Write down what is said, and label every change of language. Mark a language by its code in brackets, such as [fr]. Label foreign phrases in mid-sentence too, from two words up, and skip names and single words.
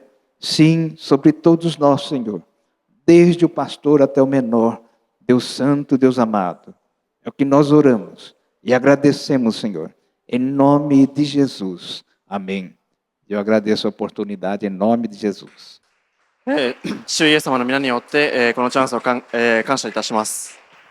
[pt] Sim, sobre todos nós, Senhor. Desde o pastor até o menor. Deus santo, Deus amado. É o que nós oramos e agradecemos, Senhor. Em nome de Jesus. Amém. Eu agradeço a oportunidade em nome de Jesus. [ja] 主イエス様の皆によって、このチャンスを感謝いたします。